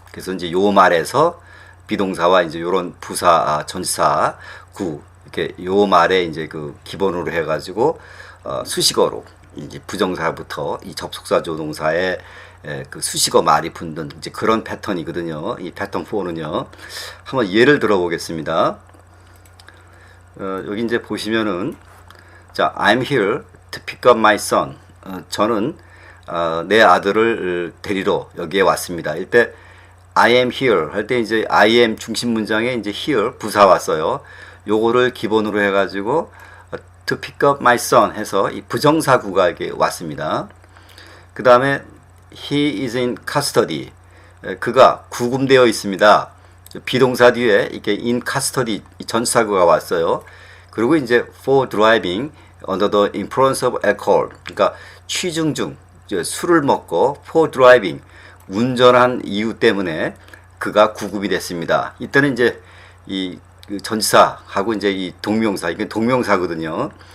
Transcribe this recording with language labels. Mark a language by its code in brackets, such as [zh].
[ko] 그래서 이제 요 말에서 비동사와 이제 요런 부사, 전치사, 구 이렇게 요 말에 이제 그 기본으로 해가지고 수식어로 이제 부정사부터 이 접속사 조동사의 그 수식어 말이 붙는 이제 그런 패턴이거든요. 이 패턴 4는요. 한번 예를 들어 보겠습니다. 여기 이제 보시면은 자, [en] I'm here to pick up my son. [ko] 저는 내 아들을 데리러 여기에 왔습니다. 이때 I am here 할 때 이제 I am 중심 문장에 이제 here 부사 왔어요. 요거를 기본으로 해가지고 to pick up my son 해서 이 부정사구가 이렇게 왔습니다. 그 다음에 [en] he is in custody. [ko] 그가 구금되어 있습니다. 비동사 뒤에 이렇게 in custody 전치사구가 왔어요. 그리고 이제 [en] for driving under the influence of alcohol. [ko] 그러니까 취중 중 술을 먹고 for driving 운전한 이유 때문에 그가 구금이 됐습니다. 이때는 이제 이 전치사하고 이제 이 동명사, 이게 동명사거든요.